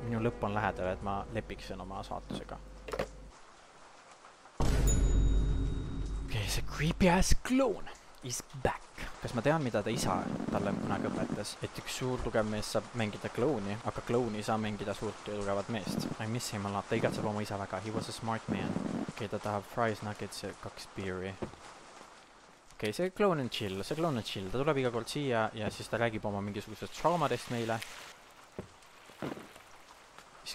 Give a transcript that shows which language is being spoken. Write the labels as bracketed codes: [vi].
[et] Minu lõpp on lähedal, et ma lepiksin oma saatusega. [en] Okay, see creepy ass clone is back. [et] Kas ma tean, mida ta isa talle kunagi õpetas? Et üks suur tugev mees saab mängida klouni, aga klouni ei saa mängida suurt ja tugevat meest. [en] I miss him a lot. [et] Ta igatseb oma isa väga. [en] He was a smart man. [et] Okay, ta tahab fries, nuggets ja 2 beeri. Okay, see kloon on chill. Ta tuleb iga kord siia ja siis ta räägib oma mingisugusest traumadest meile. Siis